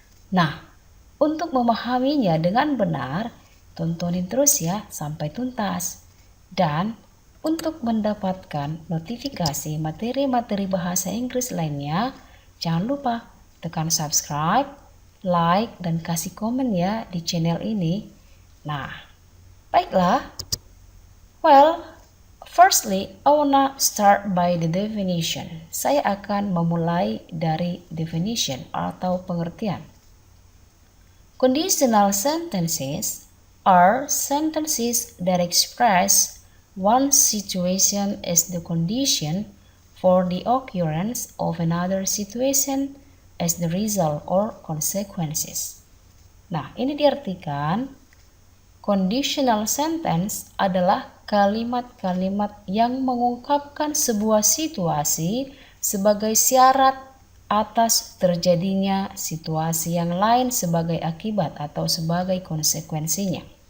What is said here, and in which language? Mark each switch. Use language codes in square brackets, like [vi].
[id] Nah, untuk memahaminya dengan benar, tontonin terus ya sampai tuntas. Dan untuk mendapatkan notifikasi materi-materi bahasa Inggris lainnya, jangan lupa tekan subscribe, like, dan kasih komen ya di channel ini. Nah, baiklah. [en] Well, firstly, I wanna start by the definition. [id] Saya akan memulai dari definition atau pengertian. [en] Conditional sentences are sentences that express one situation as the condition for the occurrence of another situation as the result or consequences. [id] Nah, ini diartikan conditional sentence adalah kalimat-kalimat yang mengungkapkan sebuah situasi sebagai syarat atas terjadinya situasi yang lain sebagai akibat atau sebagai konsekuensinya.